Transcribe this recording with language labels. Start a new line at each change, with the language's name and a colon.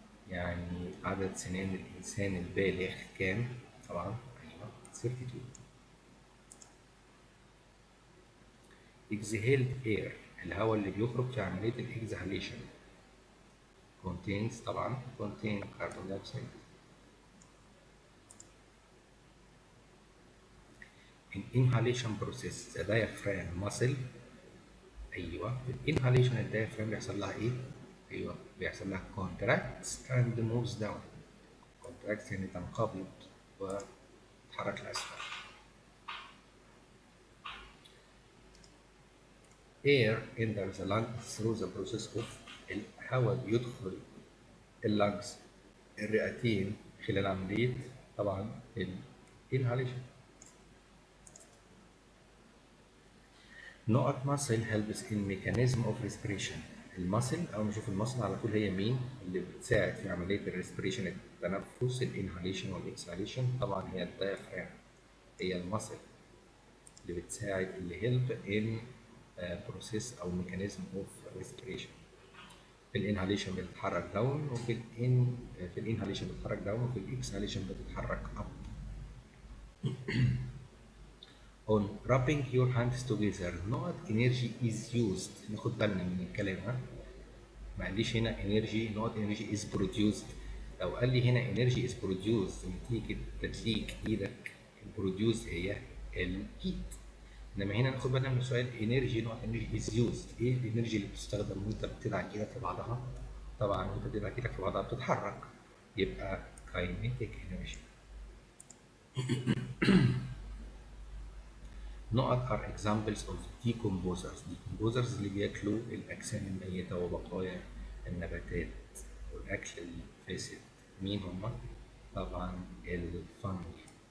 Arabic: يعني عدد سنان الإنسان البالغ كام؟ طبعا أيوه 32.
English: exhaled air
Arabic: الهواء اللي بيخرج في عملية الإكزهاليشن contains طبعا
English: contain carbon dioxide. in inhalation process the diaphragm muscle.
Arabic: أيوه في الانهاليشن الدايفرام بيحصل لها إيه؟ أيوه بيحصل لها
English: contracts and moves down.
Arabic: contracts يعني تنقبض وتتحرك لأسفل.
English: air enters the lung through the process of
Arabic: الهواء بيدخل اللنجز الرئتين خلال عملية طبعا الانهاليشن.
English: نقط muscle helps in mechanism of respiration.
Arabic: المسل او نشوف المسل على طول هي مين اللي بتساعد في عملية الريسبريشن التنفس الانهاليشن والاكسهاليشن؟ طبعا هي الدايفرام، هي المسل اللي بتساعد اللي
English: help in process
Arabic: او
English: mechanism of respiration.
Arabic: في الانهاليشن بتتحرك داون، في الانهاليشن بتتحرك داون، وفي الاكسهاليشن بتتحرك اب.
English: On rubbing your hands together not energy is used.
Arabic: ناخد بالنا من الكلام ها، ما قاليش هنا
English: energy not energy is produced.
Arabic: لو قال لي هنا
English: energy is produced
Arabic: نتيجة تدليك ايدك، البروديوس هي الهيت. انما هنا ناخد بالنا من السؤال
English: energy not energy is used.
Arabic: ايه الانرجي اللي بتستخدم وانت بتدعك ايدك في بعضها؟ طبعا وانت بتدعك ايدك في بعضها بتتحرك، يبقى
English: kinetic energy. نقط are examples of decomposers.
Arabic: decomposers اللي بياكلوا الأجسام الميتة وبقايا النباتات والأكل الفاسد. مين هم؟ طبعا الفنجي.